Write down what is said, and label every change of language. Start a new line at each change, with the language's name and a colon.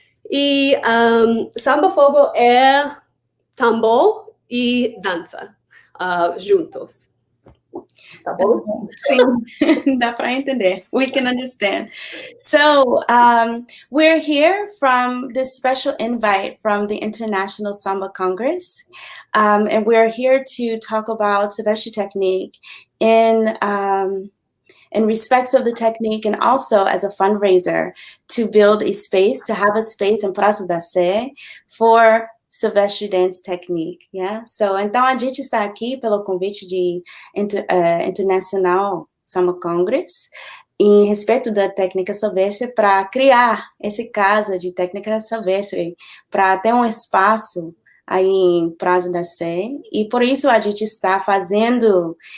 Portuguese: E Samba Fogo é tambor e dança juntos. Tá bom? Sim, dá para entender.
English: We can understand. So we're here from this special invite from the International Samba Congress, and we're here to talk about Silvestre Technique in respects of the technique and also as a fundraiser to build a space, to have a space in Praça da Sé for Silvestre Dance Technique, yeah?
Portuguese: So, então a gente está aqui pelo convite de International Samba Congress em respeito da técnica silvestre para criar esse casa de técnica silvestre, para ter um espaço aí em Praça da Sé, e por isso a gente está fazendo